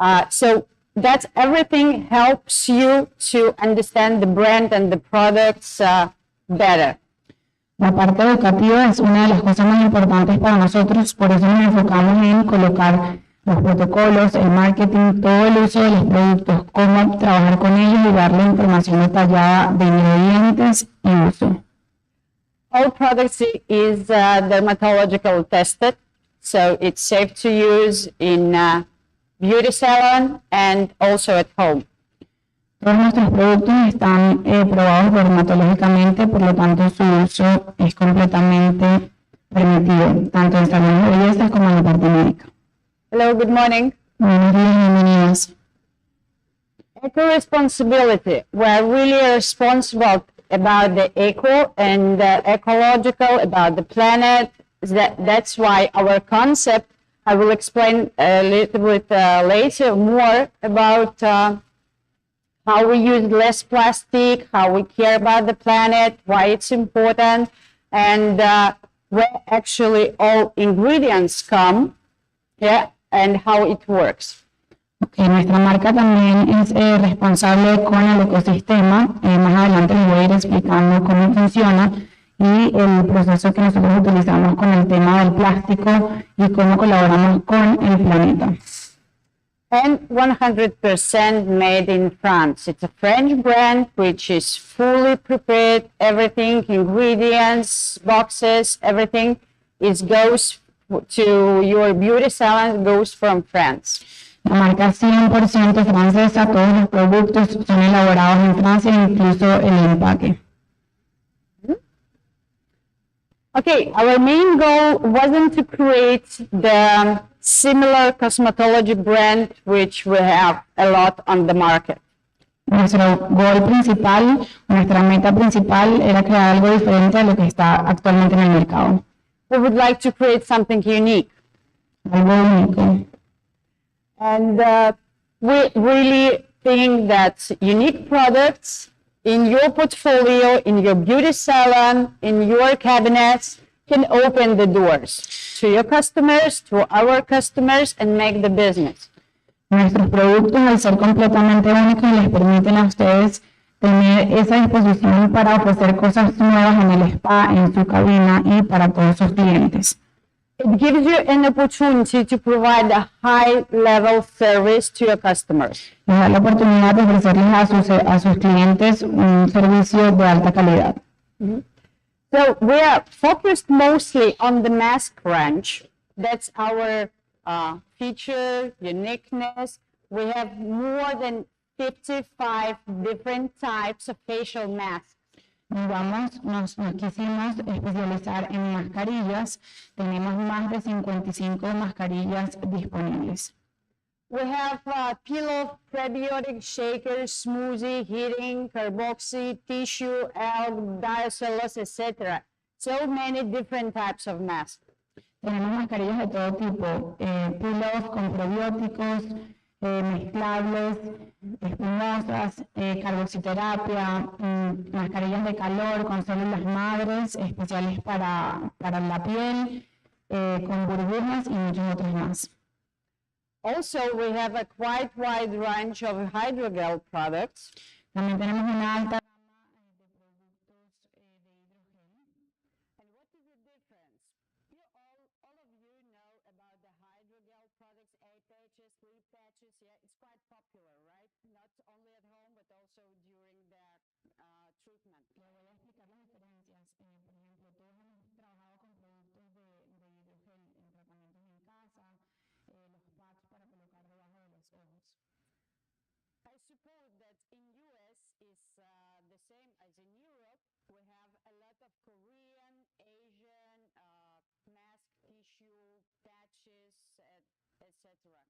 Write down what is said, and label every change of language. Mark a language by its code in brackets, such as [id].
[en] So that everything helps you to understand the brand and the products better. [es] La parte educativa es una de las cosas más importantes para nosotros, por eso nos enfocamos en colocar los protocolos, el marketing, todo el uso de los productos, cómo trabajar con ellos y darle información detallada de ingredientes y uso. [en] All products is dermatological tested, so it's safe to use in beauty salon and also at home. [es] Todos nuestros productos están probados dermatológicamente, por lo tanto su uso es completamente permitido, tanto en salones de belleza como en la parte médica. [en] Hello, good morning. [es] Buenos días, bienvenidos. [en] Eco-responsibility. We're really responsible about the eco and ecological, about the planet. That's why our concept, I will explain a little bit later more about how we use less plastic, how we care about the planet, why it's important, and where actually all ingredients come, yeah, and how it works. [es] Okay, nuestra marca también es responsable con el ecosistema. Más adelante les voy a ir explicando cómo funciona y el proceso que nosotros utilizamos con el tema del plástico y cómo colaboramos con el planeta. [en] And 100% made in France. It's a French brand which is fully prepared, everything, ingredients, boxes, everything. It goes to your beauty salon, goes from France. [es] La marca 100% francesa, todos los productos son elaborados en Francia, incluso el empaque. [en] Okay, our main goal wasn't to create the similar cosmetology brand which we have a lot on the market. [es] Nuestro goal principal, nuestra meta principal era crear algo diferente a lo que está actualmente en el mercado. [en] We would like to create something unique. [es] Algo único. [en] And we really think that unique products in your portfolio, in your beauty salon, in your cabinets, can open the doors to your customers, to our customers, and make the business. [es] Nuestros productos, al ser completamente únicos, les permiten a ustedes tener esa disposición para ofrecer cosas nuevas en el spa, en su cabina y para todos sus clientes. [en] It gives you an opportunity to provide a high-level service to your customers. [es] Les da la oportunidad de ofrecerles a sus clientes un servicio de alta calidad. [en] So we are focused mostly on the mask range. That's our feature, uniqueness. We have more than 55 different types of facial masks. [es] Nos quisimos especializar en mascarillas. Tenemos más de 55 mascarillas disponibles. [en] We have pillow, prebiotic, shaker, smoothie, heating, carboxy, tissue, alg, diacellus, etc. So many different types of masks. [es] Tenemos mascarillas de todo tipo, pillows con probióticos, mezclables, espumosas, carboxiterapia, mascarillas de calor con células madres especiales para la piel, con burbujas y muchos otros más. [en] Also, we have a quite wide range of hydrogel products. [es] También tenemos una alta gama de productos de hidrogel. [en] And what is the difference? All of you know about the hydrogel products, 8 patches, 3 patches. Yeah, it's quite popular, right? Not only at home, but also during the treatment. [es] Le voy a explicar las diferencias. Por ejemplo, todos hemos trabajado con productos de hidrogel en tratamientos en casa, los pads para colocar debajo de los ojos. [en] I suppose that in US is the same as in Europe. We have a lot of Korean, Asian mask tissue, patches, etc.